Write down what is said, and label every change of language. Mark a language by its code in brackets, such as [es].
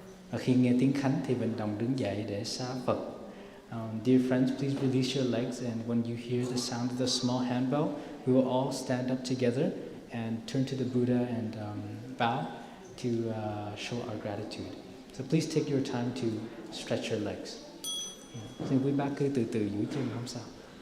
[vi] Và khi nghe tiếng khánh thì mình đồng đứng dậy để xá Phật. [en] Dear friends, please release your legs, and when you hear the sound of the small handbell, we will all stand up together and turn to the Buddha and bow to show our gratitude. So please take your time to stretch your legs. [vi] Xin quý bác cứ từ từ duỗi chân, không sao.